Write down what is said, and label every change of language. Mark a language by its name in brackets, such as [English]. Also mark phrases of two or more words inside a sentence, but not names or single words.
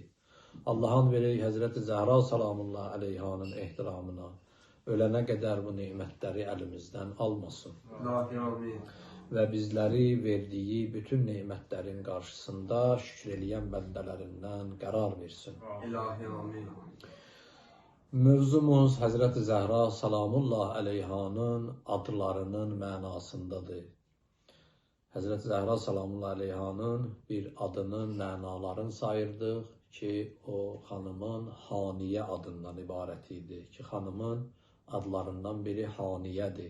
[Turkish] Allah'ın verdiği Hazreti Zehra [Arabic] salamullahi aleyhanın [Turkish] ehtiramına ölene kadar bu nimetleri elimizden almasın. Amin. Ve bizleri verdiği bütün nimetlerin karşısında şükreleyen bendelerinden karar versin. İlahi amin. [Azerbaijani] Mövzumuz Hazreti Zehra [Arabic] salamullahi aleyhanın [Azerbaijani] adlarının mənasındadır. Hazreti Zehra [Arabic] salamullahi aleyhanın [Azerbaijani] bir adının mənalarını sayırdıq ki o hanımın Haniye adından ibarət idi. [Turkish] Ki hanımın adlarından biri Haniye'dir.